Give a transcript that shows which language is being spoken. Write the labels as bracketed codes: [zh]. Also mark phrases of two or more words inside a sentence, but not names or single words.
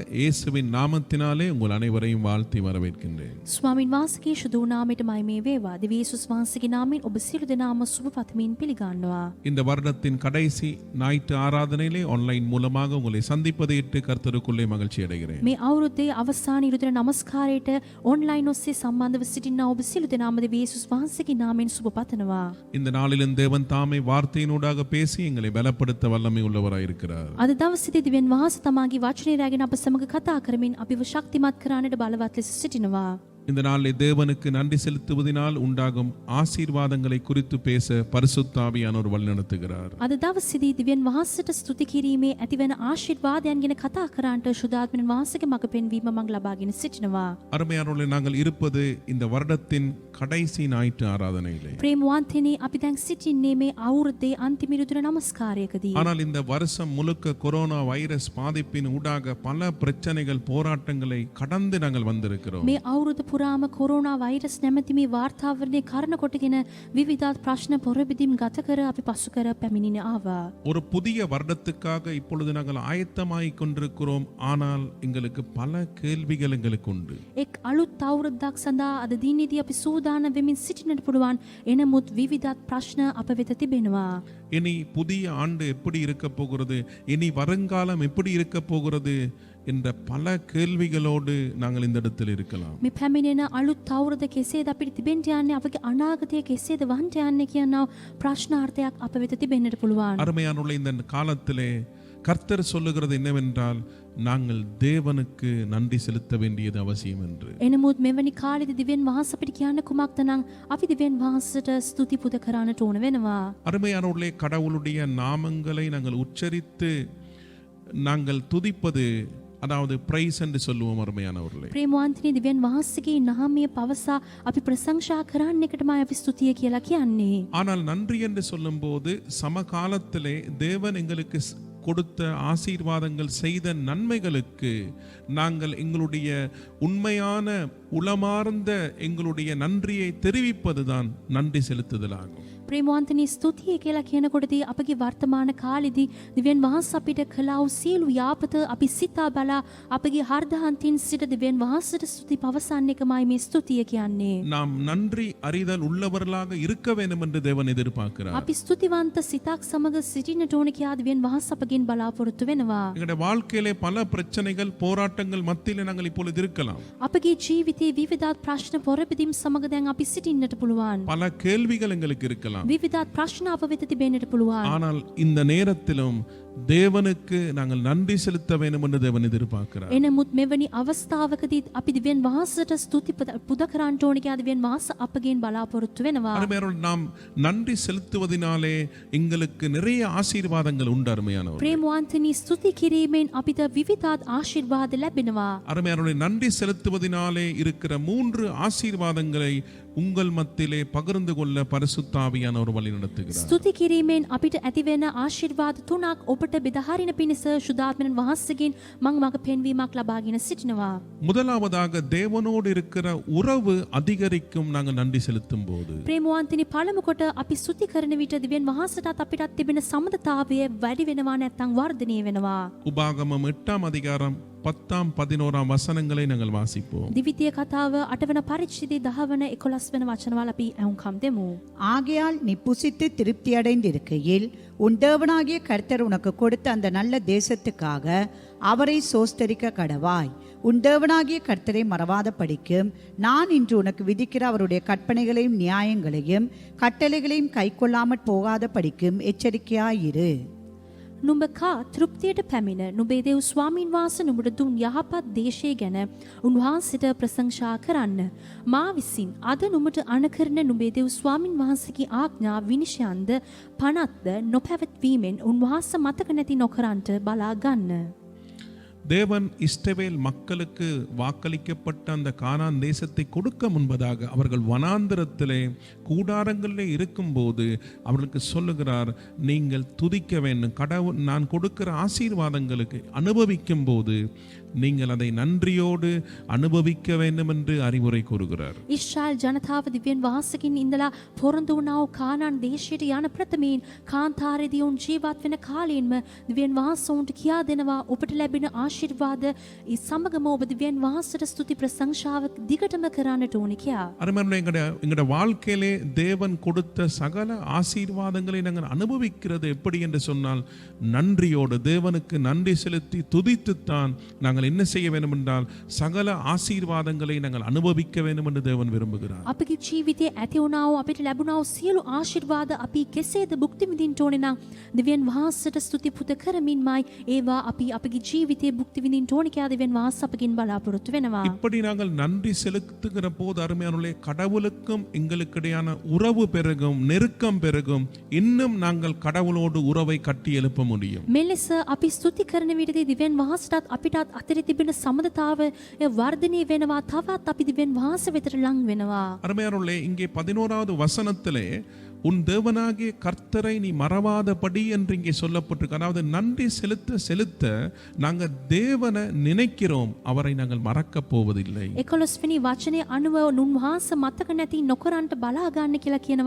[ta] இயேசுவின் நாமத்தினாலே உங்கள் அனைவரையும் வாழ்த்தி வரவேற்கின்றேன். [si] ස්වාමින් වහන්සේගේ ශුද්ධ නාමයට මහිමේ වේවා. දිව්‍ය යේසුස් වහන්සේගේ නාමයෙන් ඔබ සියලු දෙනාම සුබ පතමින් පිළිගන්නවා. [ta] இந்த வருடத்தின் கடைசி ஞாயிற்று ஆராதனையிலே ஆன்லைன் மூலமாக உங்களை சந்திப்பதையிட்டு கர்த்தருக்குள்ளே மகிழ்ச்சி அடைகிறேன். [si] මේ අවුරුද්දේ අවසාන ඉරුදින නමස්කාරයට ඔන්ලයින් ඔස්සේ සම්බන්ධව සිටිනා ඔබ සියලු දෙනාම දිව්‍ය යේසුස් වහන්සේගේ නාමයෙන් සුබ පතනවා. [ta] இந்த நாளிலும் தேவன் தாமே வார்த்தையினூடாக பேசி எங்களை பலப்படுத்த வல்லமை உள்ளவராயிருக்கிறார். [si] අද දවසේදී දිව්‍යන් වහන්සේ තමාගේ වචනය රැගෙන අප සමග කතා කරමින් අපිව ශක්තිමත් කරන්නට බලවත් ලෙස සිටිනවා. [ta] இந்த நாளிலே தேவனுக்கு நன்றி செலுத்துவதனால் உண்டாகும் ஆசீர்வாதங்களை குறித்து பேச பரிசுத்த ஆவியானவர் வழிநடத்துகிறார். [si] අද දවසේදී දිව්‍යන් වහන්සේට ස්තුති කිරීමේ ඇතිවන ආශිර්වාදයන් ගැන කතා කරන්නට ශුද්ධාත්මයන් වහන්සේගේ මඟ පෙන්වීම මම ලබාගෙන සිටිනවා. [ta] அருமையானவர்களே, நாங்கள் இருப்பது இந்த வருடத்தின் கடைசி ஞாயிற்று ஆராதனையிலே. [si] ප්‍රේමවන්තනි, අපි දැන් සිටින්නේ මේ අවුරුද්දේ අන්තිම ඉරුදින නමස්කාරයකදී. [ta] ஆனால் இந்த வருஷம் முழுக்க கொரோனா வைரஸ் பாதிப்பின் ஊடாக பல பிரச்சனைகள் போராட்டங்களை கடந்து நாங்கள் வந்திருக்கிறோம். [si] මේ අවුරුද්ද පුරාම කොරෝනා වෛරස් නැමැති මේ වාර්තාවරණය කරන කොටගෙන විවිධ ප්‍රශ්න පොරබිදිම් ගත කර අපි පසු කර පැමිණින ආවා. [ta] ஒரு புதிய வருடத்துக்காக இப்பொழுது நாங்கள் ஆயத்தமாகிக் கொண்டிருக்கிறோம். ஆனால் எங்களுக்கு பல கேள்விகள் எங்களுக்கு உண்டு. [si] එක් අලුත් අවුරුද්දක් සඳහා අද දිනේදී අපි සූදානම් වෙමින් සිටින්නට පුළුවන්. එනමුත් විවිධ ප්‍රශ්න අප වෙත තිබෙනවා. [ta] இனி புதிய ஆண்டு எப்படி இருக்க போகிறது, இனி வருங்காலம் எப்படி இருக்க போகிறது என்ற பல கேள்விகளோடு நாங்கள் இந்த இடத்தில் இருக்கலாம். [si] මේ පැමිණෙන අලුත් අවුරුද්ද කෙසේද අපිට තිබෙන්න යන්නේ, අපගේ අනාගතය කෙසේද වහන්න යන්නේ කියන ප්‍රශ්නාර්ථයක් අප වෙත තිබෙන්නට පුළුවන්. [ta] அருமையானுள்ள இந்த காலத்திலே கர்த்தர் சொல்லுகிறது என்னவென்றால் நாங்கள் தேவனுக்கு நன்றி செலுத்த வேண்டியது அவசியம் என்று. [si] එනමුත් මෙවැනි කාලෙදි දිව්‍යන් වහන්සේ අපිට කියන්න කුමක්ද නම් අපි දිව්‍යන් වහන්සේට ස්තුති පුද කරන්නට ඕන වෙනවා. [ta] அருமையானவர்களே, கடவுளுடைய நாமங்களை நாங்கள் உச்சரித்து நாங்கள் துதிப்பது, அதாவது பிரைஸ் என்று சொல்லுவோம். அருமையானவர்களே, [si] ප්‍රේමවන්තනි දිව්‍යන් වහන්සේගේ නාමය පවසා අපි ප්‍රශංසා කරන්න එකටමයි අපි ස්තුතිය කියලා කියන්නේ. [ta] ஆனால் நன்றி என்று சொல்லும்போது சமகாலத்திலே தேவன் எங்களுக்கு கொடுத்த ஆசீர்வாதங்கள், செய்த நன்மைகளுக்கு நாங்கள் எங்களுடைய உண்மையான உளமார்ந்த எங்களுடைய நன்றியை தெரிவிப்பதுதான் நன்றி செலுத்துதலாகும். [si] ප්‍රේමවන්තනි ස්තුතිය කියලා කියනකොටදී අපගේ වර්තමාන කාලෙදී දිව්‍යන් වහන්සේ අපිට කළා වූ සියලු යාපත අපි සිතා බලා අපගේ හෘදයන්තින් සිට දිව්‍යන් වහන්සේට ස්තුති පවසන්න එකමයි මේ ස්තුතිය කියන්නේ. [ta] நாம் நன்றி அறிதல் உள்ளவர்களாக இருக்க வேண்டும் என்று தேவன் எதிர்பார்க்கிறார். [si] අපි ස්තුතිවන්ත සිතක් සමග සිටින්නට ඕන කියලා දිව්‍යන් වහන්සේ අපගෙන් බලාපොරොත්තු වෙනවා. [ta] எங்களுடைய வாழ்க்கையிலே பல பிரச்சனைகள், போராட்டங்கள் மத்தியிலே நாங்கள் இப்பொழுது இருக்கலாம். [si] අපගේ ජීවිතයේ විවිධ ප්‍රශ්න පොරබදිම් සමග දැන් අපි සිටින්නට පුළුවන්. [ta] பல கேள்விகள் எங்களுக்கு இருக்கலாம். [si] විවිධ ප්‍රශ්න අප වෙත තිබෙන්නට පුළුවන්. [ta] ஆனால் இந்த நேரத்திலும் தேவனுக்கு நாங்கள் நன்றி செலுத்த வேண்டும் என்று தேவன் எதிர்பார்க்கிறார். [si] එනමුත් මෙවැනි අවස්ථාවකදී අපි දිව්‍යන් වහන්සේට ස්තුති පුද කරන්න ඕන කියලා දිව්‍යන් වහන්සේ අපගෙන් බලාපොරොත්තු වෙනවා. [ta] அருமையானவர்களே, நாம் நன்றி செலுத்துவதினாலே எங்களுக்கு நிறைய ஆசீர்வாதங்கள் உண்டு. அருமையானவர்களே, [si] ප්‍රේමවන්තනි ස්තුති කිරීමෙන් අපිට විවිධ ආශිර්වාද லැබෙනවා. [ta] அருமையானவர்களே, நன்றி செலுத்துவதினாலே இருக்கிற 3 ஆசீர்வாதங்களை உங்கள் மத்தியிலே பகிர்ந்து கொள்ள பரிசுத்த ஆவியானவர் வழி நடத்துகிறார். [si] ස්තුති කිරීමෙන් අපිට ඇතිවෙන ආශිර්වාද 3ක් ඔබට බෙදාහරින පිණිස ශුද්ධාත්මයන් වහන්සේගෙන් මම මඟ පෙන්වීමක් ලබාගෙන සිටිනවා. [ta] முதலாவதாக தேவனோடு இருக்கிற உறவு அதிகரிக்கும் நாங்கள் நன்றி செலுத்தும் போது. [si] ප්‍රේමවන්තනි පළමු කොට අපි ස්තුති කරන විට දිව්‍යන් වහන්සේටත් අපිටත් තිබෙන සම්බන්ධතාවය වැඩි වෙනවා නැත්නම් වර්ධනය වෙනවා. [ta] உபாகமம் 8ஆம் அதிகாரம் 10ஆம் 11ஆம் வசனங்களை நாங்கள் வாசிப்போம். [si] දිවිතිය කතාව 8 වන පරිච්ඡේදයේ 10 වන 11 වන වචනවල අපි අහුම්කම් දෙමු. [ta] ஆகையால் நீ புசித்து திருப்தி அடைந்திருக்கையில் உன் தேவனாகிய கர்த்தர் உனக்கு கொடுத்த அந்த நல்ல தேசத்துக்காக அவரை சோஸ்தரிக்க கடவாய். உன் தேவனாகிய கர்த்தரை மறவாத படிக்கும் நான் இன்று உனக்கு விதிக்கிற அவருடைய கற்பனைகளையும் நியாயங்களையும் கட்டளைகளையும் கைக்கொள்ளாமற் போகாத படிக்கும் எச்சரிக்கையாயிரு. [si] නුඹ කා තෘප්තියට පැමිණ නුඹේ දේව ස්වාමීන් වහන්සේ නුඹට දුන් යහපත් දේශය ගැන උන්වහන්සේට ප්‍රශංසා කරන්න. මා විසින් අද නුඹට අනුකරන නුඹේ දේව ස්වාමීන් වහන්සේගේ ආඥා විනිශ්චයන්ද පනත්ද නොපැවැත්වීමෙන් උන්වහන්සේ මතක නැති නොකරන්ට බලා ගන්න. [ta] தேவன் இஸ்ரவேல் மக்களுக்கு வாக்களிக்கப்பட்ட அந்த கானான் தேசத்தை கொடுக்க முன்பதாக அவர்கள் வனாந்தரத்திலே கூடாரங்களிலே இருக்கும்போது அவர்களுக்கு சொல்லுகிறார், நீங்கள் துதிக்க வேண்டும். கடவுள் நான் கொடுக்கிற ஆசீர்வாதங்களுக்கு அனுபவிக்கும் போது நீங்கள் அதை நன்றியோடு அனுபவிக்க வேண்டும் என்று அறிவுரை கூறுகிறார். [si] ඉස්රායල් ජනතාව දිව්‍යන් වහන්සේකින් ඉඳලා පොරොන්දු වුණා වූ කානාන් දේශයට යන ප්‍රථමයෙන් කාන්තාරයේදී උන් ජීවත් වෙන කාලයෙන්ම දිව්‍යන් වහන්සේ උන්ට කියා දෙනවා ඔබට ලැබෙන ආශිර්වාද ඒ සමගම ඔබ දිව්‍යන් වහන්සේට ස්තුති ප්‍රශංසාව දිගටම කරන්නට ඕනේ කියා. [ta] அருமையானவர்களே, எங்களுடைய வாழ்க்கையிலே தேவன் கொடுத்த சகல ஆசீர்வாதங்களை நாங்கள் அனுபவிக்கிறது எப்படி என்று சொன்னால் நன்றியோடு தேவனுக்கு நன்றி செலுத்தி துதித்துத்தான் நாங்கள் என்ன செய்ய வேண்டும் என்றால் சகல ஆசீர்வாதங்களை நாங்கள் அனுபவிக்க வேண்டும் என்று தேவன் விரும்புகிறார். [si] අපගේ ජීවිතයේ ඇති වුණා වූ අපිට ලැබුණා වූ සියලු ආශිර්වාද අපි කෙසේද භුක්ති විඳින්න ඕනේ නම් දිව්‍යන් වහන්සේට ස්තුති පුද කරමින්මයි ඒවා අපි අපගේ ජීවිතයේ භුක්ති විඳින්න ඕනේ කියලා දිව්‍යන් වහන්සේ අපගෙන් බලාපොරොත්තු වෙනවා. [ta] இப்படி நாங்கள் நன்றி செலுத்துகிற போது அருமையானவர்களே, கடவுளுக்கும் எங்களுக்கிடையான உறவு பெருகும், நெருக்கம் பெருகும். இன்னும் நாங்கள் கடவுளோடு உறவை கட்டி எழுப்ப முடியும். [si] මෙලෙස අපි ස්තුති කරන විටදී දිව්‍යන් වහන්සේටත් අපිටත් අතරේ තිබෙන සමදතාවය වර්ධනය වෙනවා. තවත් අපි දිව්‍යන් වහන්සේ වෙතට ලං වෙනවා. [ta] அருமையானவர்களே, இங்கே 11வது வசனத்திலே உன் தேவனாகிய கர்த்தரை நீ மறவாதபடி என்று இங்கே சொல்லப்பட்டிருக்கு. அதாவது நன்றி செலுத்த செலுத்த நாங்கள் தேவனை நினைக்கிறோம், அவரை நாங்கள் மறக்க போவதில்லை. [si] 11 වෙනි වචනේ අනුව උන්වහන්සේ මතක නැති නොකරන්ට බලා ගන්න කියලා කියනවා.